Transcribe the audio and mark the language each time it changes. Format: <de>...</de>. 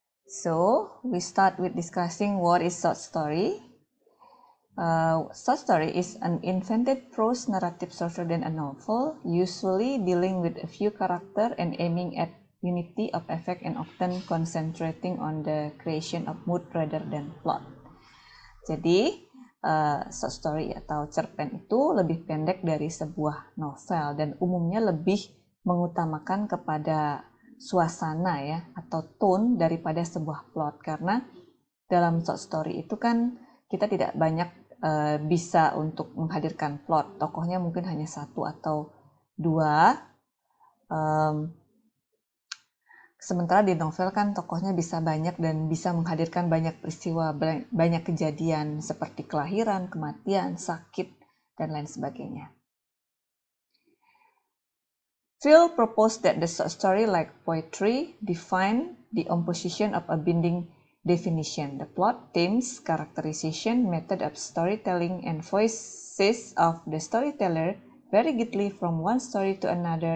<en>So we start with discussing what is short story. Short story is an invented prose narrative shorter than a novel, usually dealing with a few characters and aiming at unity of effect and often concentrating on the creation of mood rather than plot.</en> <id>Jadi, short story atau cerpen itu lebih pendek dari sebuah novel dan umumnya lebih mengutamakan kepada suasana ya atau tone daripada sebuah plot, karena dalam short story itu kan kita tidak banyak bisa untuk menghadirkan plot. Tokohnya mungkin hanya satu atau dua. Sementara di novel kan tokohnya bisa banyak dan bisa menghadirkan banyak peristiwa, banyak kejadian seperti kelahiran, kematian, sakit, dan lain sebagainya.</id> <en>Phil proposed that the short story, like poetry, define the opposition of a binding definition, the plot, themes, characterization, method of storytelling, and voices of the storyteller vary greatly from one story to another.</en>